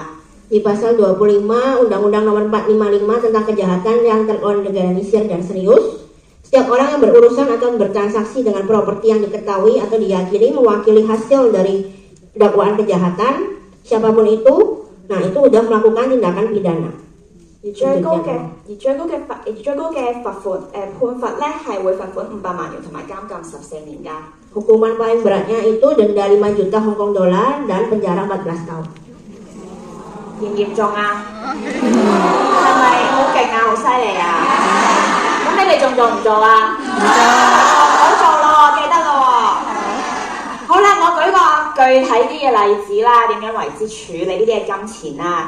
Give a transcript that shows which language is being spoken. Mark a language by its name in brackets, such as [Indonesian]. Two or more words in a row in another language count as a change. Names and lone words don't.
[Indonesian] Di pasal 25 Undang-Undang Nomor 455 tentang kejahatan yang terorganisir dan serius, setiap orang yang berurusan atau bertransaksi dengan properti yang diketahui atau diyakini mewakili hasil dari dakwaan kejahatan, siapapun itu, nah itu udah melakukan tindakan pidana. [Cantonese] 而最高嘅罰款判罰咧係會罰款500萬元同埋監禁14年㗎。 [Indonesian] Hukuman paling beratnya itu denda 5 juta Hong Kong dollar dan penjara 14 tahun. [Cantonese] 嚴唔嚴重啊？係咪好勁啊？好犀利啊！咁你哋仲做唔做啊？唔做，好做咯，記得咯喎。好啦，我舉個具體啲嘅例子啦，點樣為之處理呢啲嘅金錢啊？